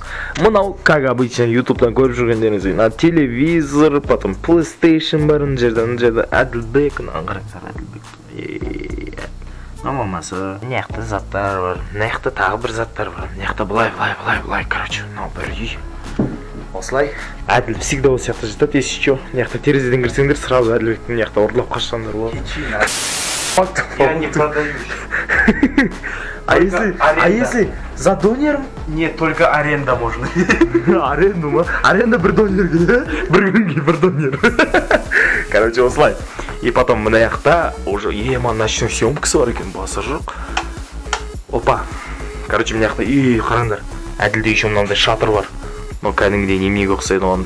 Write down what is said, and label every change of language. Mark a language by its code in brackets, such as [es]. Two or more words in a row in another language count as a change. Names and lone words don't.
[kk] Мынау, [ru] как обычно, [kk] ютубтан көріп жүргендеріңіз, телевизор, потом PlayStation бар, мына жерде Әділбек, қараңыздар, Әділбек. Мамасы, мынаяқта заттар бар, мынаяқта тағы бір заттар бар, мынаяқта былай, короче, мынау бір үй. Осылай, Әділ всегда осы сияқты жатады, [ru] если что, [kk] мынаяқта терезеден кірсеңдер, сразу Әділбектің мынаяқта ұрлап қашсаңдар болады. [ru] Я не продаюсь. А если за донером? Нет, только аренда можно. [kk] Аренду ма? Аренда бір донерге, да? Бір күнге бір донер. Короче, осылай. [ru] И потом [kk] мынаяқта [ru] уже ночной [kk] съемкасы бар екен, басы жоқ. Опа. Короче, мынаяқта, қараңдар. Әділде еще мынандай шатыр бар. Но кәдімгідей немеге ұқсайды ондай.